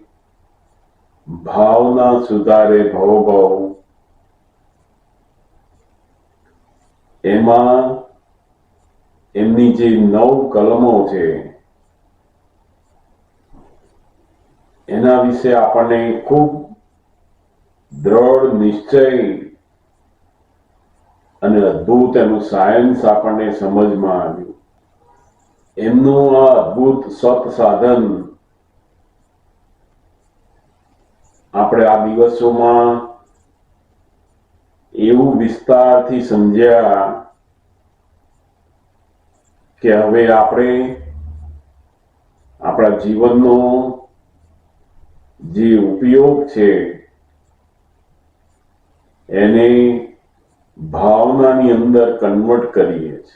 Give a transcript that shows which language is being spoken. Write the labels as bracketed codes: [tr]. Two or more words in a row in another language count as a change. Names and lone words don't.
[gu] ભાવના સુધારે ભવ ભવ એમાં એમની જે 9 કલમો છે એના વિષે આપણે ખૂબ દૃઢ નિશ્ચય અને અદ્ભુત એનું સાયન્સ આપણે સમજમાં આવ્યું। એમનું આ અદ્ભુત સત સાધન આપણે આ દિવસોમાં એવું વિસ્તારથી સમજ્યા કે હવે આપણે આપણા જીવનનો જે ઉપયોગ છે એને ભાવનાની અંદર કન્વર્ટ કરીએ છીએ।